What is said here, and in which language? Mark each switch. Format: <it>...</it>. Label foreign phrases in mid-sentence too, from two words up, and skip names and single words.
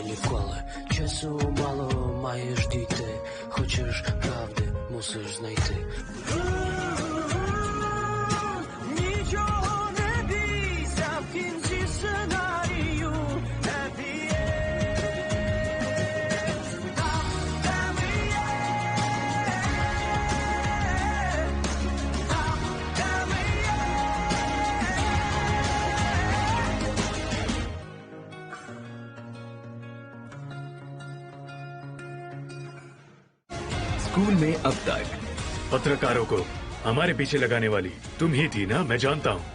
<uk>школи. Часу мало, маєш дійти. Хочеш правди, мусиш знайти. Нічого не бійся, в кінці сценарію</uk> <en>happy end.</en> <uk>Там, де ми є. Там, де ми є.</uk> <hi>स्कूल में अब तक पत्रकारों को हमारे पीछे लगाने वाली तुम ही थी ना, मैं जानता हूँ।</hi>